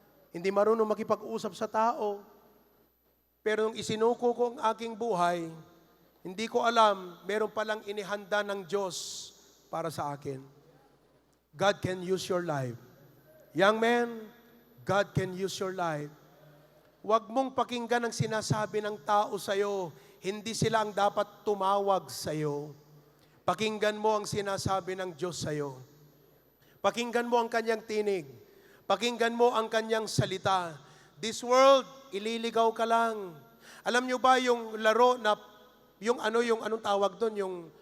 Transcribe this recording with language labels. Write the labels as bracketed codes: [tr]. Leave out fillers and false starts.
[tl] Hindi marunong makipag-usap sa tao. Pero nung isinuko ko ang aking buhay, hindi ko alam, meron palang inihanda ng Diyos para sa akin. [en] God can use your life. Young man, God can use your life. [tl] Huwag mong pakinggan ang sinasabi ng tao sa'yo. Hindi sila ang dapat tumawag sa'yo. Pakinggan mo ang sinasabi ng Diyos sa'yo. Pakinggan mo ang kanyang tinig. Pakinggan mo ang kanyang salita. [en] This world, [tl] ililigaw ka lang. Alam nyo ba yung laro na, anong tawag doon?